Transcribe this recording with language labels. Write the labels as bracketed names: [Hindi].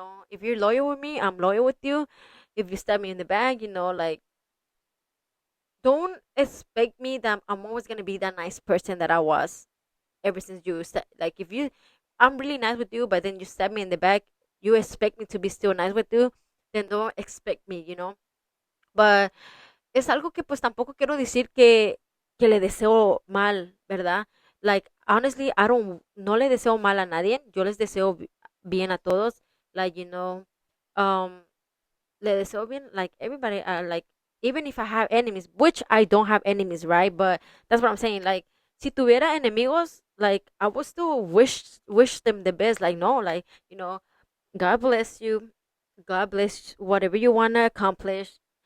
[English] If you're loyal with me, I'm loyal with you. If you stab me in the back, like don't expect me that I'm always gonna be that nice person that I was ever since like if I'm really nice with you, but then you stab me in the back, you expect me to be still nice with you, then don't expect me. [Spanish] But es algo que pues tampoco quiero decir que le deseo mal, ¿verdad? [English] Like, honestly, [Spanish] no le deseo mal a nadie. Yo les deseo bien a todos. [English] Like, um, [Spanish] le deseo bien, [English] like, everybody, like, even if I have enemies, which I don't have enemies, right? But that's what I'm saying. Like, [Spanish] si tuviera enemigos, [English] like, I would still wish them the best. Like, no, like, God bless you. God bless whatever you want to accomplish.